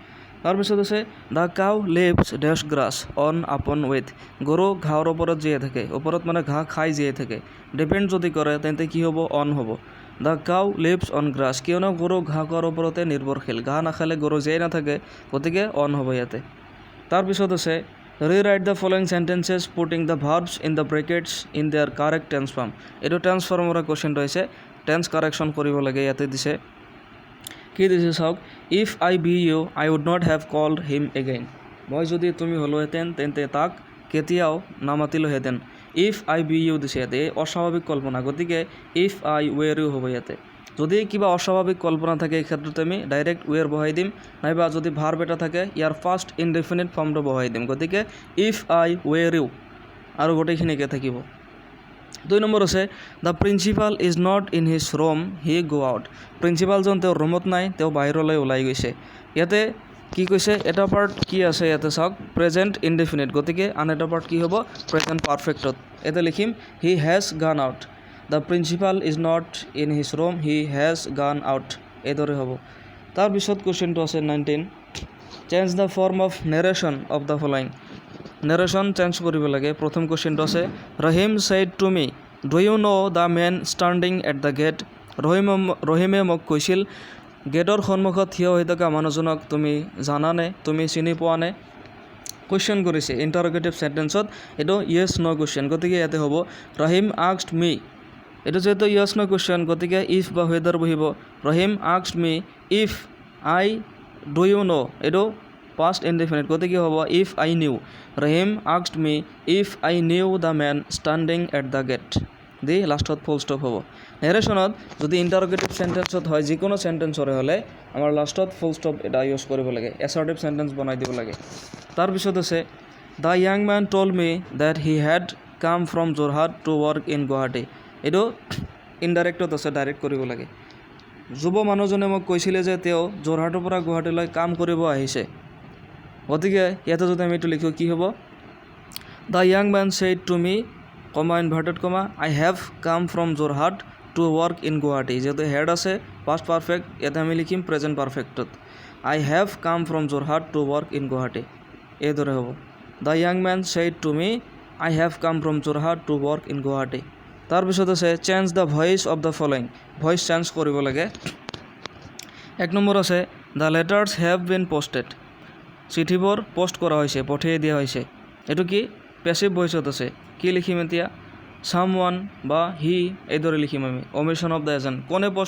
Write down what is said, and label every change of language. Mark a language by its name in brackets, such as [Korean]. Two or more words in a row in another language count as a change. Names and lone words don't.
[Assamese] তাৰপিছত আছে, [English] the cow lives dash grass on upon with. [Assamese] গৰু ঘাঁহৰ ওপৰত জীয়াই থাকে, ওপৰত মানে ঘাঁহ খাই জীয়াই থাকে। ডিপেণ্ড যদি কৰে তেন্তে কি হ'ব, অন হ'ব। [English] the cow lives on grass, [Assamese] কিয়নো গৰু ঘাঁহ খোৱাৰ ওপৰতে নিৰ্ভৰশীল, ঘাঁহ নাখালে গৰু জীয়াই নাথাকে, গতিকে অন হ'ব ইয়াতে। তাৰপিছত আছে, [English] rewrite the following sentences putting the verbs in the brackets in their correct tense form. [Assamese] এইটো টেন্স ফৰ্মৰ কুৱেশ্যনটো হৈছে, [English] tense correction [Assamese] কৰিব লাগে। ইয়াতে দিছে, কি দিছে চাওক, [English] if I be you I would not have called him again. [Assamese] মই যদি তুমি হ'লোহেঁতেন তেন্তে তাক কেতিয়াও নামাতিলোহেঁতেন। [English] if I be you [Assamese] দিছে ইয়াতে, এই অস্বাভাৱিক কল্পনা, গতিকে [English] if I were you [Assamese] হ'ব ইয়াতে। যদি কিবা অস্বাভাৱিক কল্পনা থাকে, এই ক্ষেত্ৰত আমি [English] direct were [Assamese] বহাই দিম, নাইবা যদি ভাৰ্ব এটা থাকে ইয়াৰ [English] first indefinite [Assamese] ফৰ্মটো বহাই দিম, গতিকে [English] if I were you, [Assamese] আৰু গোটেইখিনিকে থাকিব। [English] 2 [Assamese] নম্বৰ আছে, [English] the principal is not in his room he go out. [Assamese] প্ৰিন্সিপালজন তেওঁৰ ৰুমত নাই, তেওঁ বাহিৰলৈ ওলাই গৈছে। ইয়াতে কি কৈছে, এটা পাৰ্ট কি আছে ইয়াতে চাওক, [English] present indefinite, [Assamese] গতিকে আন এটা পাৰ্ট কি হ'ব, [English] present perfect. [Assamese] ইয়াতে লিখিম [English] he has gone out. the principal is not in his room he has gone out, [Assamese] এইদৰে হ'ব। তাৰপিছত কুৱেশ্যনটো আছে [English] 19, change the form of narration of the following. narration change [Assamese] কৰিব লাগে। প্ৰথম কুৱেশ্যনটো আছে, [English] Rahim said to me do you know the men standing at the gate. [Assamese] ৰহিমে মোক কৈছিল, গেটৰ সন্মুখত থিয় হৈ থকা মানুহজনক তুমি জানানে, তুমি চিনি পোৱানে। কুৱেশ্যন কৰিছে [English] interrogative sentence, [Assamese] এইটো [English] yes no question, [Assamese] গতিকে ইয়াতে হ'ব [English] Rahim asked me. [Assamese] এইটো যিহেতু [English] yes no question, [Assamese] গতিকে ইফ বা ৱেডাৰ বহিব। [English] Rahim asked me if I do you know', [Assamese] এইটো [English] past indefinite [Assamese] গতিকে হ'ব [English] if I knew Rahim asked me if I knew the man standing at the gate the last full stop [Assamese] হ'ব নেৰেশ্যনত যদি [English] interrogative sentence [Assamese] হয় যিকোনো সেন্টেন্সৰে হ'লে আমাৰ লাষ্টত [English] full stop [Assamese] এটা ইউজ কৰিব লাগে [English] assertive sentence [Assamese] বনাই দিব লাগে তাৰ পিছত আছে [English] the young man told me that he had come from Jorhat to work in Guwahati [Assamese] এইটো ইনডাইৰেক্টত আছে ডাইৰেক্ট কৰিব লাগে যুৱ মানুহজনে মোক কৈছিলে যে তেওঁ যোৰহাটৰ পৰা গুৱাহাটীলৈ কাম কৰিব আহিছে গতিকে ইয়াতে যদি আমি এইটো লিখো কি হ'ব [English] the young man said to me comma inverted comma I have come from Jorhat to work in Guwahati [Assamese] যেহেতু হেড আছে [English] past perfect [Assamese] ইয়াতে আমি লিখিম [English] present perfectত I have come from Jorhat to work in Guwahati [Assamese] এই দৰে হ'ব [English] the young man said to me I have come from Jorhat to work in Guwahati [Assamese] তাৰ পিছত আছে [English] change the voice of the following voice change [Assamese] কৰিব লাগে এক নম্বৰ আছে [English] the letters have been posted [Assamese] চিঠিবোৰ পোষ্ট কৰা হৈছে পঠিয়াই দিয়া হৈছে এইটো কি [English] passive voice [Assamese] আছে কি লিখিম এতিয়া সামওৱান বা হি এইদৰে লিখিম আমি [English] omission of the agent [Assamese] কোনে পোষ্ট